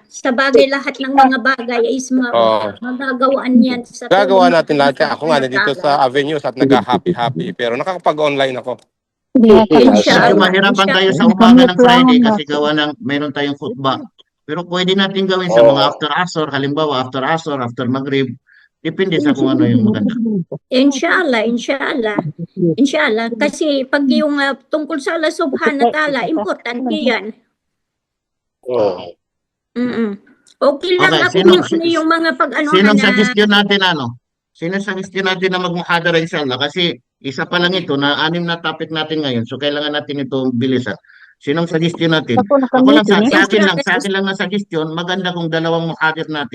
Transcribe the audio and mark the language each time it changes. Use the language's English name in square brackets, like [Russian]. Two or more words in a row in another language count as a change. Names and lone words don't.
[Filipino] Sa bagay lahat ng mga bagay is magagawaan yan. Sa Gagawa tulong natin ng lahat yan. Ako nga nandito Allah. sa Avenues at nag-happy pero nakakapag-online ako. Medyo Inshallah. mahirapan tayo sa umaga ng Friday kasi gawa ng mayroon tayong khutbah. Pero pwede natin gawin sa mga [English] after asr, [Filipino] halimbawa [English] after asr, after maghrib. [Filipino] Depende sa kung ano yung maganda. [Arabic] إن شاء الله، إن شاء الله. إن شاء الله. [Filipino] Kasi pag yung tungkol sa Allah [Arabic] سبحانه وتعالى, [Filipino] importante yan. Okay lang Okay, ako yung mga pag-ano Sinong suggestion natin Sinong suggestion natin na magmuhadara inshallah? Kasi isa pa lang ito na 6 na topic natin ngayon. So kailangan natin ito bilisan. Sinong suggestion natin? Ako lang sa akin lang na suggestion, maganda kung dalawang muhadir natin.